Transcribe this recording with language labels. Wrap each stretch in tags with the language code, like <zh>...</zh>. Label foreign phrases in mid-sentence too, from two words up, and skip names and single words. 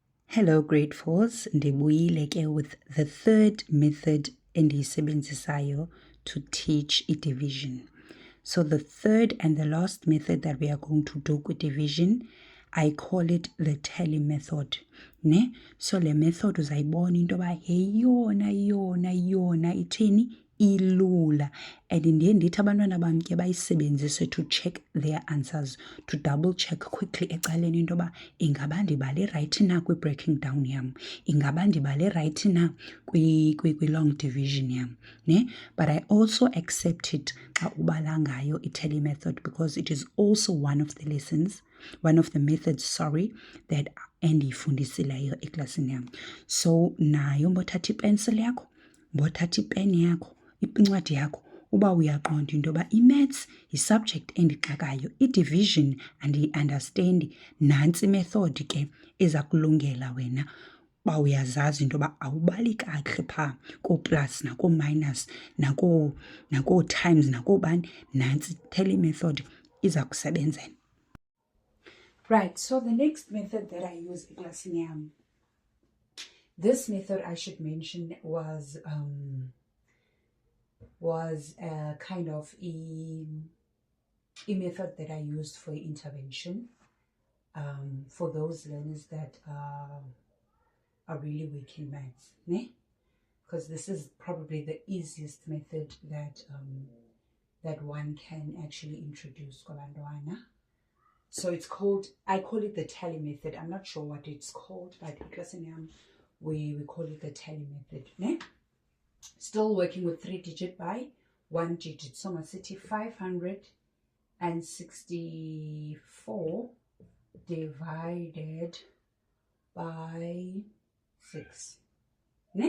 <en>Hello grade 4s,</en> <xh>ndibuyile ke</xh> <en>with the third method endiyisebenzisayo to teach division. So the third and the last method that we are going to do with division, I call it the tally method.</en> <xh>Ne? So le method uzayibona into yoba yona ithini ilula, and ndiye ndithi abantwana bam ke bayisebenzise</xh> <en>to check their answers, to double check quickly</en> <xh>ecaleni into yoba ingaba ndibale right na kwi-breaking down yam, ingaba ndibale right na kwi-long division yam, ne?</xh> <en>But I also accept it</en> <xh>xa ubala ngayo</xh> <en>i-tally method, because it is also one of the methods, that</en> <xh>endiyifundisileyo eklasini yam. So nayo mbothatha ipensile yakho, mbothatha ipeni yakho, incwadi yakho, uba uyaqonda into yoba i-maths yi-subject endixakayo, i-division andiyi-understandi, nantsi imethodi ke eza kulungela wena uba uyazazi into yoba awubali kakuhle phaa koo-plus nakoo-minus nakoo-times nakoobani, nantsi</xh> <en>tally method</en> <xh>iza kusebenzela.</xh> <en>Right, so the next method that I use</en> <xh>eklasini yam,</xh> <en>this method I should mention was kind of a method that I used for intervention for those learners that are really weak in maths, ne? Because this is probably the easiest method that one can actually introduce kubantwana. So I call it the tally method. I'm not sure what it's called, but</en> <xh>eklasini yam</xh> <en>we call it the tally method, ne? Still working with 3-digit by 1 digit. So masithi 564 divided by 6, ne?</en>